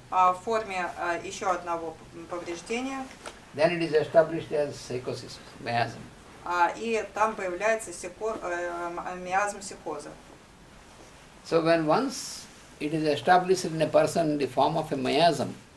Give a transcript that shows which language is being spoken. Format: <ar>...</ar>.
<ru>в форме еще одного повреждения.</ru> <en>Then it is established as psychosis, miasm.</en> <ru>И там появляется миазм психоза.</ru> <en>So when once it is established in a person in the form of a miasm,</en>